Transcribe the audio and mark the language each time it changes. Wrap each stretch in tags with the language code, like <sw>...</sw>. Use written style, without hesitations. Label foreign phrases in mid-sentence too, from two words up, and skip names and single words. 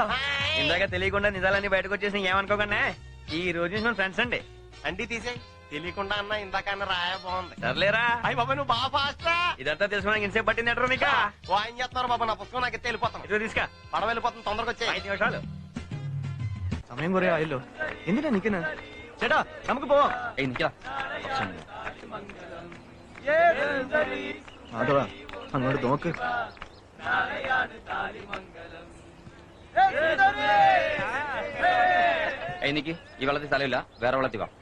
<te>ఇందాక తెలియకుండా నిజాలన్నీ బయటకు వచ్చేసి ఏమనుకోకుండా ఈ రోజు నుంచి మన ఫ్రెండ్స్ అండి. అండి తీసేయ్. తెలియకుండా అన్నా ఇందాక అన్న రాయ బాగుంది. సర్లేరా. అయ్యి బాబా, నువ్వు బాగా ఫాస్ట్ రా. ఇదంతా తెలుసుకోవడానికి ఇంతసేపు పట్టింది ఎట్రా నీకా? ఏం చేస్తున్నారు బాబా? నా పుస్తకం నాకు ఎత్తే వెళ్ళిపోతాను. ఇదిగో తీసుకా. పడవ వెళ్ళిపోతాను, తొందరగా వచ్చే.</te> <ml>5 నిమిషాలు സമയം കുറേ ആയല്ലോ. എന്തിനാ നിക്കുന്ന? ചേട്ടാ നമുക്ക് പോവാം. അതോ അങ്ങോട്ട് നോക്ക്. എനിക്ക് ഈ വെള്ളത്തിൽ സ്ഥലമില്ല, വേറെ വെള്ളത്തിൽ വാ.</ml>